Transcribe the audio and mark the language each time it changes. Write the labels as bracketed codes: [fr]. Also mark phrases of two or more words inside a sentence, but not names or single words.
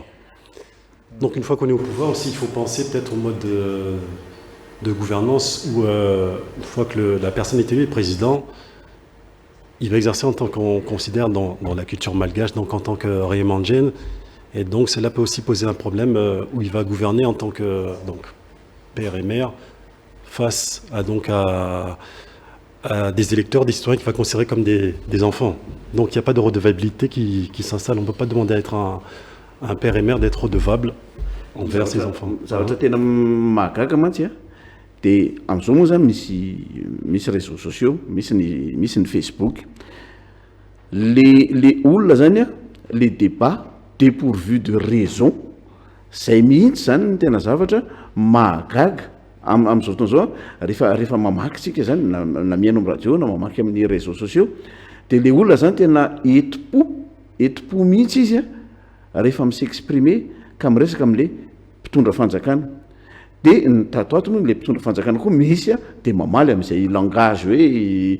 [fr] Donc une fois qu'on est au pouvoir aussi, il faut penser peut-être au mode de gouvernance où une fois que la personne est élue, le président, il va exercer en tant qu'on considère dans la culture malgache, donc en tant que Rayemandjen, et donc cela peut aussi poser un problème où il va gouverner en tant que père et mère face à des électeurs, des citoyens qu'il va considérer comme des enfants. Donc il n'y a pas de redevabilité qui s'installe. On ne peut pas demander à être un père et mère d'être redevable envers ses enfants. [mg] Dia amin'izao moa zany misy [fr] réseaux sociaux, [mg] misy ny Facebook. Le olona zany a [fr] le débat dépourvu de raison [mg] zay mihitsy zany ny tena zavatra mahagaga amin'izao fotoana zao rehefa mamaky tsika zany na mihaino amin'ny radio na mamaky amin'ny [fr] réseaux sociaux [mg] dia le olona zany tena eti-po etopo mihitsy izy a rehefa misexprimer ka miresaka am'le mpitondra fanjakana de ny tatoato moa le mpitondra fanjakana koa misy de mamaly am'izay langage hoe